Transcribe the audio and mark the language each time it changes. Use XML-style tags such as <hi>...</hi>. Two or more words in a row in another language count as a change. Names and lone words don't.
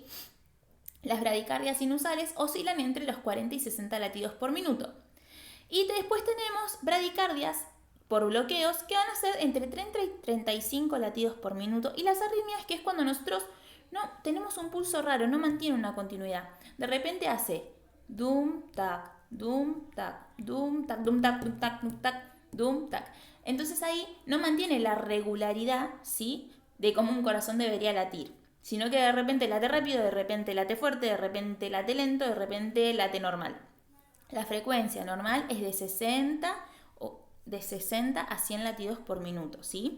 <es>Las bradicardias sinusales oscilan entre los 40 y 60 latidos por minuto. Y después tenemos bradicardias por bloqueos que van a ser entre 30 y 35 latidos por minuto y las arritmias, que es cuando nosotros no tenemos un pulso raro, no mantiene una continuidad. De repente hace dum, tac, dum, tac, dum, tac, dum, tac, dum, tac, dum, tac, dum, tac. Entonces ahí no mantiene la regularidad, ¿sí? De cómo un corazón debería latir, sino que de repente late rápido, de repente late fuerte, de repente late lento, de repente late normal. La frecuencia normal es de 60 a 100 latidos por minuto, ¿sí?</es>